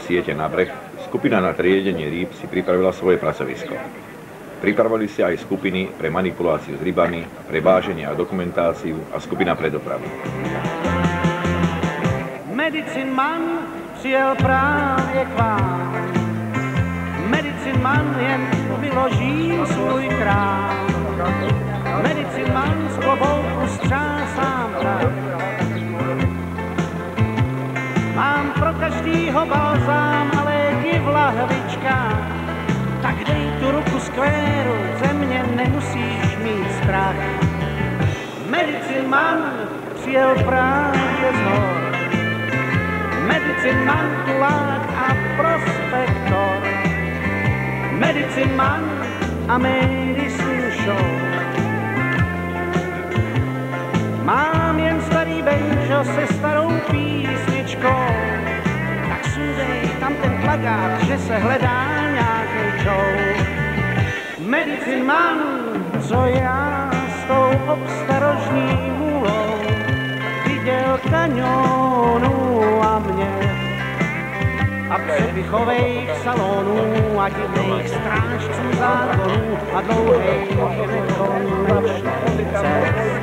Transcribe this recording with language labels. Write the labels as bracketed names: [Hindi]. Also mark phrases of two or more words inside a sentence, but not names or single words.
[Slovak] siete na breh, skupina na triedenie rýb si pripravila svoje pracovisko. Pripravili si aj skupiny pre manipuláciu s rybami, pre váženie a dokumentáciu a skupina pre dopravu. [English] Medicin man [Czech] přijel právě k vám. [English] Medicin man [Czech] jen vyloží svůj krám. [English] Medicin man [Czech] z klobouku střásám prach. Mám pro každýho balzám a léky v lahvičkách. Tak dej tu ruku skvéru, ze mě nemusíš mít strach. [English] Medicin man [Czech] přijel právě z hor. [English] Medicin man, [Czech] tulák a prospektor. [English] Medicin man a medicine show. [Czech] Mám jen starý banjo se starou písničkou. Tak sundej tam ten plakát, že se hledá nějaký show. [English] Medicin man, [Czech] co já s tou obstarožní hůlou viděl kaňonu a mě a přepichovejch salonů a divných strážců zákonů a dlouhých nekonečných cest.